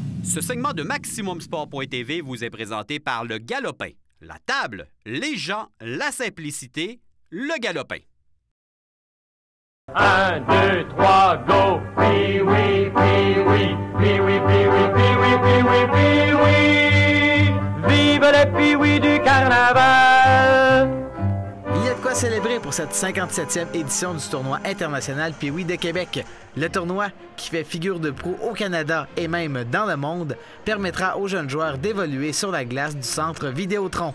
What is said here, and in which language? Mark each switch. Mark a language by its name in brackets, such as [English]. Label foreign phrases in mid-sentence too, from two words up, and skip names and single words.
[French] Ce segment de MaximumSport.tv vous est présenté par le Galopin. La table, les gens, la simplicité, le Galopin. 1, 2, 3, go! Pee-wee, pee-wee, pee-wee, pee-wee, pee-wee, pee-wee, pee-wee! Vive le pee-wee du carnaval! Il y a de quoi célébrer pour cette 57e édition du tournoi international Pee-wee de Québec. Le tournoi, qui fait figure de proue au Canada et même dans le monde, permettra aux jeunes joueurs d'évoluer sur la glace du centre Vidéotron.